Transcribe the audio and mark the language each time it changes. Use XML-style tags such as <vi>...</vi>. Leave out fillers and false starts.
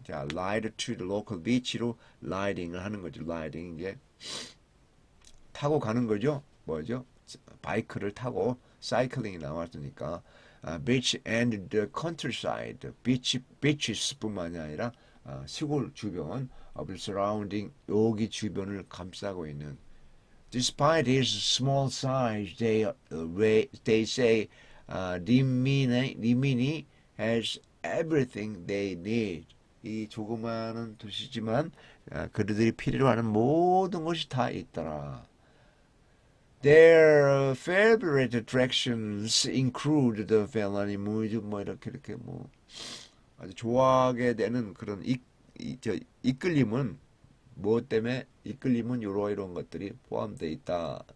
<en>자, ride to the local beach로 riding을</en> <ko>하는 거죠. riding 이제 타고 가는 거죠. 뭐죠? 바이크를 타고 사이클링이 나왔으니까</ko> <en>beach and the countryside,</en> <ko>beaches뿐만이 아니라 시골 주변</ko> <en>of the surrounding</en> <ko>여기 주변을 감싸고 있는.</ko> <en>Despite his small size, they say 리민이 has everything they need.</en> <ko>이 조그마한 도시지만 그들이 필요로 하는 모든 것이 다 있더라.</ko> <en>Their favorite attractions include the felony movies</en> <ko>뭐 이렇게 뭐 아주 좋아하게 되는 그런 이끌림은 뭐 때문에 이끌림은 이런 것들이 포함되어 있다.</ko>